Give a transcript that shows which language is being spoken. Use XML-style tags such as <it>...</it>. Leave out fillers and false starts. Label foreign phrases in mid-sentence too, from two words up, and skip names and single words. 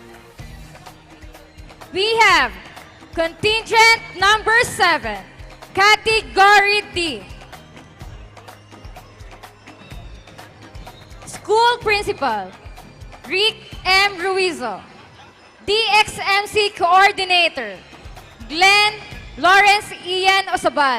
<en>We have contingent number 7, Category D. School Principal, Rick M. Ruizo. DXMC Coordinator, Glenn Lawrence Ian Osabal.</en>